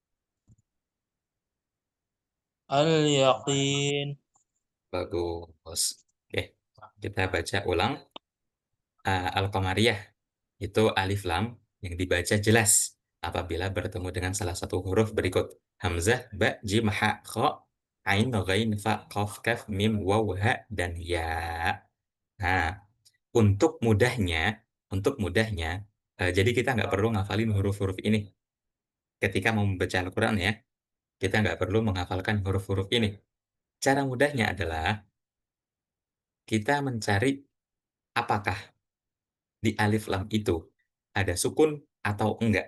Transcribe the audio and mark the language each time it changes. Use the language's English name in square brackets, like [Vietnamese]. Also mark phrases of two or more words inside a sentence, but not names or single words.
[Indonesian] al-yaqin, Bagus. Oke, kita baca ulang. Al-Qamariyah. Itu alif lam yang dibaca jelas apabila bertemu dengan salah satu huruf berikut. Hamzah, ba, jim, ha, kha, ain, ghain, fa, qaf, kaf, mim, waw, ha, dan ya. Nah, untuk mudahnya, jadi kita nggak perlu ngafalin huruf-huruf ini. Ketika mau membaca Al-Quran ya, kita nggak perlu menghafalkan huruf-huruf ini. Cara mudahnya adalah kita mencari apakah di alif lam itu ada sukun atau enggak.